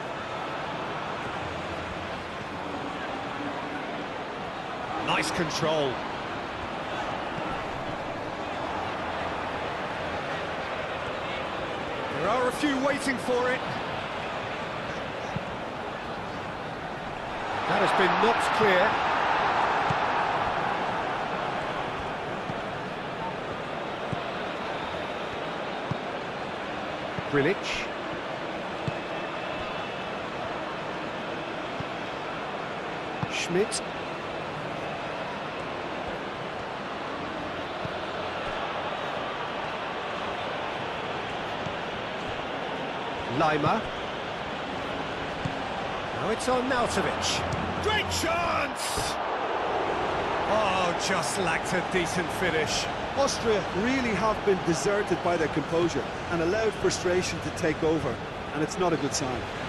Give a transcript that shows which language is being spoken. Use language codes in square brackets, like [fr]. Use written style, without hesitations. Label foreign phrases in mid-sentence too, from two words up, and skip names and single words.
[en] Nice control. There are a few waiting for it. That has been knocked clear. Grilic. Schmidt. Lima. Now it's on Nautovic. Great chance! Oh, just lacked a decent finish. Austria really have been deserted by their composure and allowed frustration to take over, and it's not a good sign.